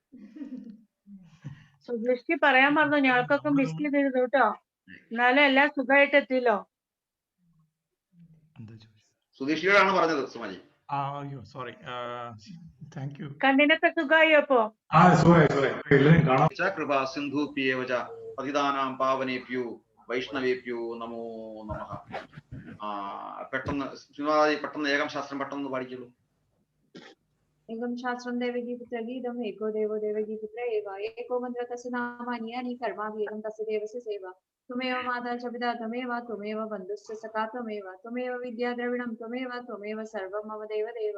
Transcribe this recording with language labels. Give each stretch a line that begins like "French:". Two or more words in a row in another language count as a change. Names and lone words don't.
Malayalam: സുധീഷ്ജി പറയാൻ പറഞ്ഞു, ഞങ്ങൾക്കൊക്കെ മിസ് ചെയ്തിരുന്നു കേട്ടോ. എന്നാലും എല്ലാം സുഖമായിട്ട് എത്തിയല്ലോ. സുധീഷ്ജിയോടാണ് പറഞ്ഞത് സുമാജി.
English: Sorry. Thank you.
Malayalam: കണ്ണിനൊക്കെ സുഖമായി അപ്പോ?
Sanskrit: കൃപാ സിന്ധുഭ്യേവച പതിതാനാം പാവനേഭ്യോ വൈഷ്ണവേഭ്യോ നമോ നമഃ.
Malayalam: പെട്ടെന്ന്
Sanskrit: ഏകം ശാസ്ത്രം
Malayalam: പെട്ടെന്ന് പാടിക്കുള്ളൂ.
Sanskrit: ഏകം ശാസ്ത്രം ദേവഗീപുത്ര ഗീതം ഏകോ ദേവോ ദേവഗീപുത്ര ഏവ ഏകോ മന്ത്ര തസ്യ നാമാന്യാനി കർമാഭ്യേദം തസ്യ ദേവസ്യ സേവ. ത്വമേവ മാതാ ച പിതാ ത്വമേവ ത്വമേവ ബന്ധുശ്ച സഖാ ത്വമേവ ത്വമേവ വിദ്യാ ദ്രവിണം ത്വമേവ സർവം മമ ദേവദേവ.